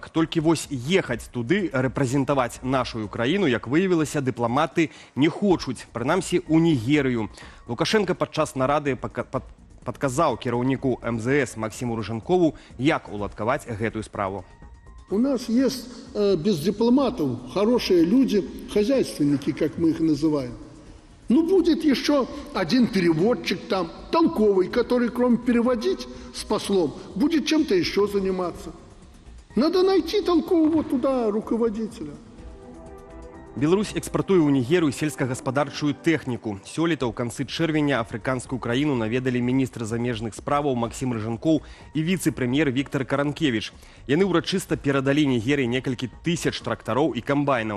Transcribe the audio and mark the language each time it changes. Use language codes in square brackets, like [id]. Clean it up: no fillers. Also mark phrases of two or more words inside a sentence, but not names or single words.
[be] Толькі вось ехаць туды, рэпрэзентаваць нашую краіну, як выявілася, дыпламаты не хочуць, прынамсі у Нігерыю. Лукашенко падчас нарады падказаў кіраўніку МЗС Максиму Рыжанкову, як уладкаваць гэтую справу. [ru] У нас есть без дипломатов хорошие люди, хозяйственники, как мы их называем. Ну, будет еще один переводчик там, толковый, который, кроме переводить с послом, будет чем-то еще заниматься. Надо найти толкового туда руководителя. [be] Беларусь экспартуе ў Нігерыю сельскагаспадарчую тэхніку. Сёлета ў канцы чэрвеня афрыканскую краіну наведалі міністр замежных справаў Максім Рыжанкоў і віцэ-прэм'ер Віктар Каранкевіч. Яны ўрачыста перадалі Нігерыі некалькі тысяч трактароў і камбайнаў.